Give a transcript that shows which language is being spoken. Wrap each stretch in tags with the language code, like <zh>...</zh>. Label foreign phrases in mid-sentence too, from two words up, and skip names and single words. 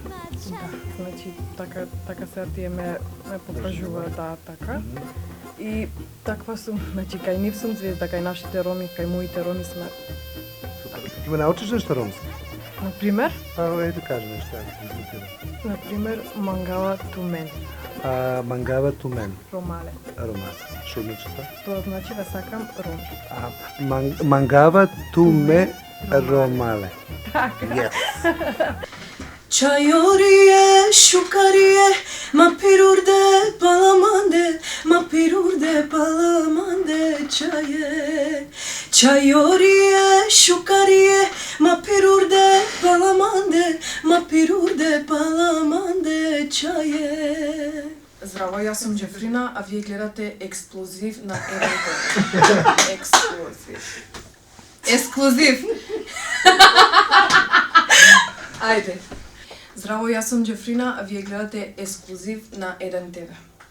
<mk>Да, значи така сега тие ме покажуваат така. И таква сум, значи кај нив сум звезда, кај нашите роми, кај моите роми сме. Супер. Ќе ме научиш нешто ромски? Например, Ејте кажи нешто, ја ќе дискутирам. например,</mk> <rom>мангала ту мен, Мангава ту мен, ромале.</rom> <mk>Роман. Што значи тоа? Тоа значи да сакам роми.</mk> <rom>Мангава ту ме ромале.</rom> <mk>Така.</mk> <en>Yes.</en> <rom>Çayoriye, şukariye, ma pirurde, palamande, ma pirurde, palamande, çaye. Çayoriye, şukariye, ma pirurde, palamande, ma pirurde, palamande, çaye.</rom> <mk>Здраво, јас сум Джефрина, а вие гледате Експлозив на ЕРТ. Експлозив. Ексклузив. Ајде. Здраво, јас сум Джефрина, а вие гледате Ексклузив на 1 ТВ.</mk>